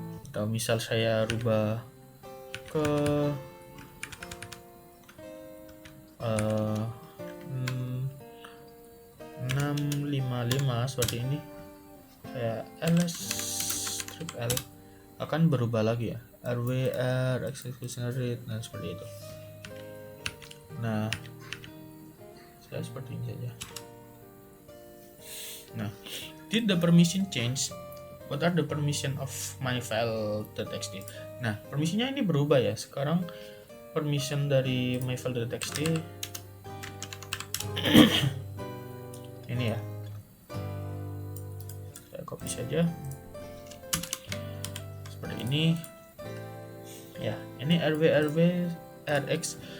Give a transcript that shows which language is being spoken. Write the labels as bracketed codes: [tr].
[id] Atau misal saya rubah ke 655 seperti ini, saya ls-l akan berubah lagi ya, rw execution rate, dan seperti itu. Nah, saya seperti ini saja. Nah, [en] did the permission change? What are the permission of my file.txt? [id] Nah, permisinya ini berubah ya. Sekarang permission dari my file.txt ini ya. Saya copy saja. Seperti ini. Ya, ini rw rx.